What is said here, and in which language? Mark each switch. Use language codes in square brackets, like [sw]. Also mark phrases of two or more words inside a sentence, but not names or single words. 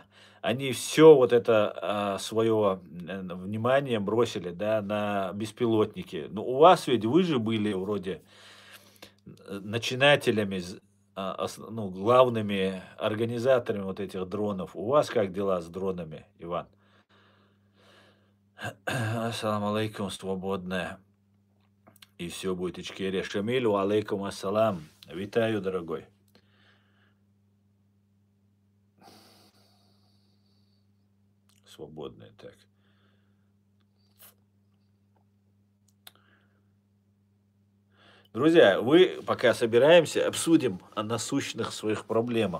[ru] Они все вот это свое внимание бросили, да, на беспилотники. Ну, у вас ведь вы же были вроде начинателями, ну, главными организаторами вот этих дронов. У вас как дела с дронами, Иван? [ar] السلام عليكم, [ru] свободная. И все будет Ичкерия. Шамилю, [ar] عليكم السلام. [ru] Витаю, дорогой. Свободная, так. Друзья, вы пока собираемся, обсудим о насущных своих проблемах.